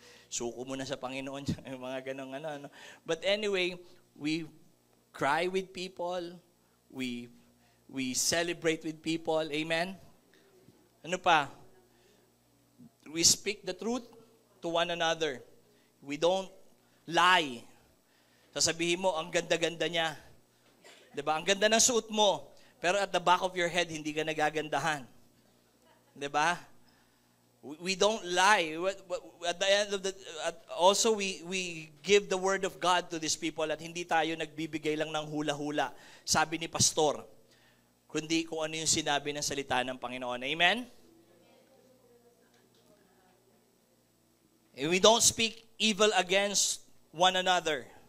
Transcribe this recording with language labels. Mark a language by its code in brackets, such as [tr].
[tl] Suko mo na sa Panginoon. Mga ganong ano. [en] But anyway, we cry with people. We celebrate with people. Amen? [tl] Ano pa? [en] We speak the truth to one another. We don't lie. [tl] Sasabihin mo, ang ganda-ganda niya. Diba? Ang ganda ng suot mo. Pero [en] at the back of your head, [tl] hindi ka nagagandahan. Diba? [en] We don't lie. At the end of also we give the word of God to these people [tl] at hindi tayo nagbibigay lang ng hula-hula. Sabi ni pastor, kundi kung ano yung sinabi ng salita ng Panginoon. Amen? [en] We don't speak evil against one another.